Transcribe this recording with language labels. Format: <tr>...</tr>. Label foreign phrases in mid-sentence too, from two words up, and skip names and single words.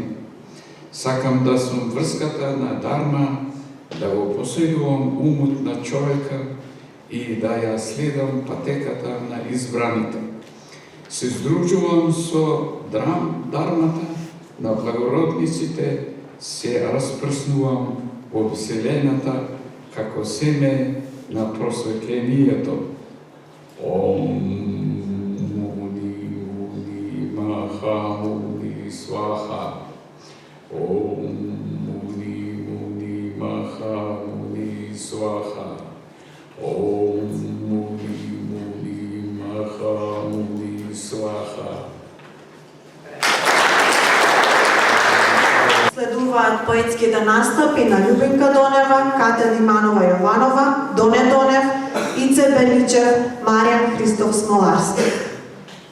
<mk>Сакам да сум врската на дарма, да го поседувам умот на човека и да ја следам патеката на избраните. Се здружувам со дармата на благородниците, се распрснувам во вселената како семе на просветлението.</mk> <sa>Ом муни муни маха муни сваха. Ом муни муни маха муни сваха. Ом муни муни маха муни сваха.</sa> <mk>Следуваат поетските настапи на Љубинка Донева, Катя Диманова Јованова, Доне Донев, Ице Беличев, Маријан Христов Смоларски.</mk>